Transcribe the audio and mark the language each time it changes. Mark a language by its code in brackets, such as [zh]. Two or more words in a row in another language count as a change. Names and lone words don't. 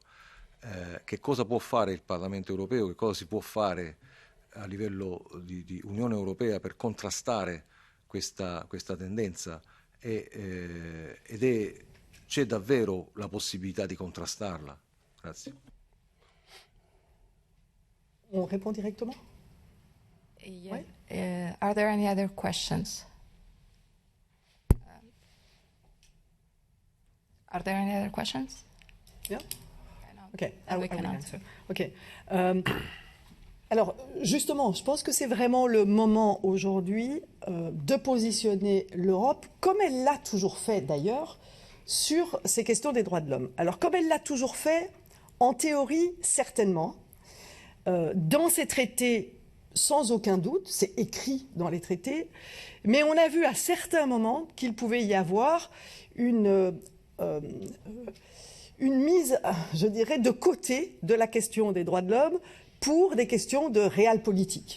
[it] Che cosa può fare il Parlamento europeo, che cosa si può fare a livello di Unione Europea per contrastare questa tendenza c'è davvero la possibilità di contrastarla? Grazie. [fr] On répond directement? [en] Yeah. [fr] Oui. [en] Are there any other questions? Are there any other questions? Yeah. Okay, we I can will answer. Okay. [fr] Alors, justement, je pense que c'est vraiment le moment aujourd'hui de positionner l'Europe, comme elle l'a toujours fait d'ailleurs, sur ces questions des droits de l'homme. Alors, comme elle l'a toujours fait, en théorie, certainement, dans ces traités, sans aucun doute, c'est écrit dans les traités, mais on a vu à certains moments qu'il pouvait y avoir une mise, je dirais, de côté de la question des droits de l'homme pour des questions de réalpolitik.